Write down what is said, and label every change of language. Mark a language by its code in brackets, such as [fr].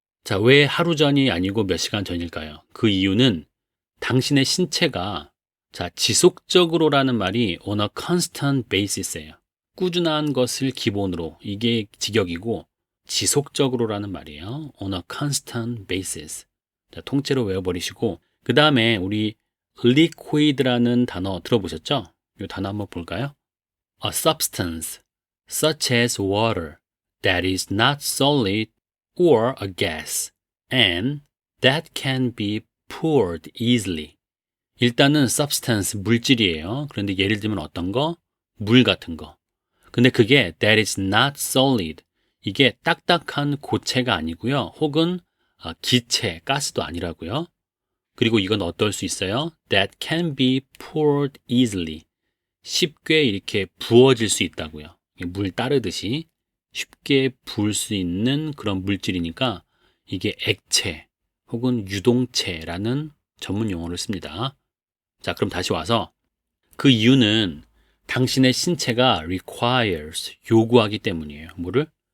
[ko] 자, 왜 하루 전이 아니고 몇 시간 전일까요? 그 이유는 당신의 신체가 지속적으로라는 말이 [en] on a constant basis [ko] 예요. 꾸준한 것을 기본으로, 이게 직역이고 지속적으로라는 말이에요. [en] on a constant basis. [ko] 자, 통째로 외워버리시고 그 다음에 우리 liquid라는 단어 들어보셨죠? 이 단어 한번 볼까요? [en] A substance such as water that is not solid or a gas and that can be poured easily. [ko] 일단은 substance, 물질이에요. 그런데 예를 들면 어떤 거? 물 같은 거. 근데 그게 [en] that is not solid. [ko] 이게 딱딱한 고체가 아니고요. 혹은 기체, 가스도 아니라고요. 그리고 이건 어떨 수 있어요? [en] That can be poured easily. [ko] 쉽게 이렇게 부어질 수 있다고요. 물 따르듯이 쉽게 부을 수 있는 그런 물질이니까 이게 액체 혹은 유동체라는 전문 용어를 씁니다. 자, 그럼 다시 와서 그 이유는 당신의 신체가 requires, 요구하기 때문이에요. 뭐를?